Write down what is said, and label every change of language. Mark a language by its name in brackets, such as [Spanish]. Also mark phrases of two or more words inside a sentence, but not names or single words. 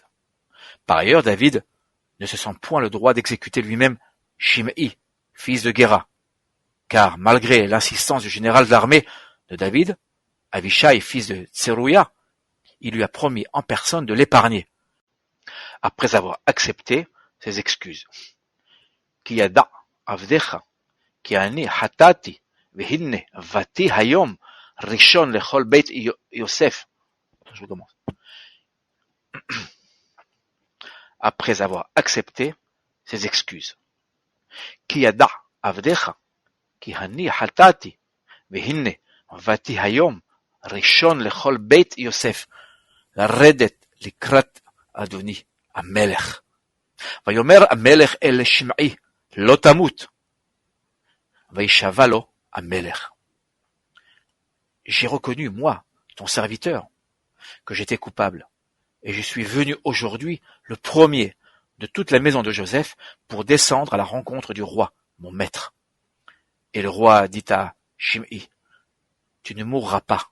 [French] Par ailleurs, David ne se sent point le droit d'exécuter lui-même Shimei, fils de Guéra, car malgré l'insistance du général d'armée de David, Avishai, fils de Tserouia, il lui a promis en personne de l'épargner, après avoir accepté ses excuses. [Hebrew] כי ידע עבדך כי אני חטאתי והנה באתי היום ראשון לכל בית יוסף. [French] Je recommence. après avoir accepté ses excuses. [Hebrew] כי ידע עבדך כי אני חטאתי, והנה באתי היום ראשון לכל בית יוסף לרדת לקראת אדוני המלך. ויאמר המלך אל שמעי לא תמות. וישבע לו המלך. [French] J'ai reconnu, moi, ton serviteur, que j'étais coupable, et je suis venu aujourd'hui le premier de toute la maison de Joseph pour descendre à la rencontre du roi, mon maître. Et le roi dit à Shim'i, tu ne mourras pas.